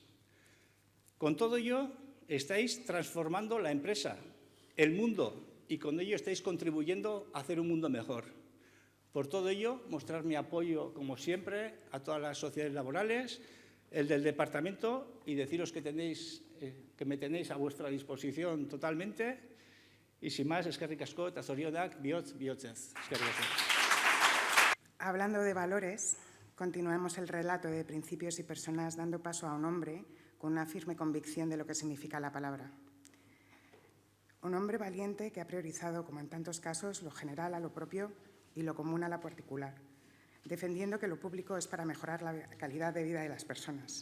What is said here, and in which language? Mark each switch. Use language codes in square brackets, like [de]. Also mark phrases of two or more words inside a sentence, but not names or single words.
[es] Con todo ello, estáis transformando la empresa, el mundo, y con ello estáis contribuyendo a hacer un mundo mejor. Por todo ello, mostrar mi apoyo, como siempre, a todas las sociedades laborales, el del departamento, y deciros que me tenéis a vuestra disposición totalmente. Y sin más, [eu] eskerrik asko eta zorionak bihotzez. Eskerrik asko. [es] Hablando de valores, continuemos el relato de principios y personas dando paso a un hombre con una firme convicción de lo que significa la palabra. Un hombre valiente que ha priorizado, como en tantos casos, lo general a lo propio y lo común a la particular, defendiendo que lo público es para mejorar la calidad de vida de las personas.